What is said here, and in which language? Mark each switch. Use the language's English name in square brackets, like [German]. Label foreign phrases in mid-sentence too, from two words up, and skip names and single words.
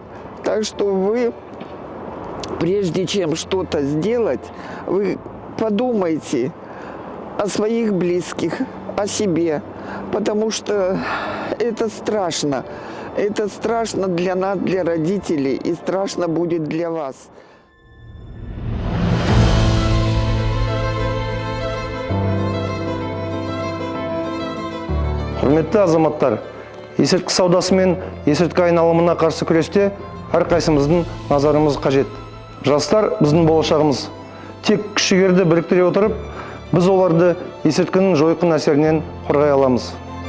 [Russian] Так что вы, прежде чем что-то сделать, вы подумайте о своих близких, о себе, потому что это страшно. Это страшно для нас, для родителей, и страшно будет для вас. [Kazakh] Құрметті азаматтар, есірткі саудасы мен есірткі айналымына қарсы күресте әрқайсымыздың назарымыз қажет. Жастар біздің болашағымыз. Тек күш-жігерді біріктіре отырып, біз оларды есірткінің жойқын әсерінен қорғай аламыз.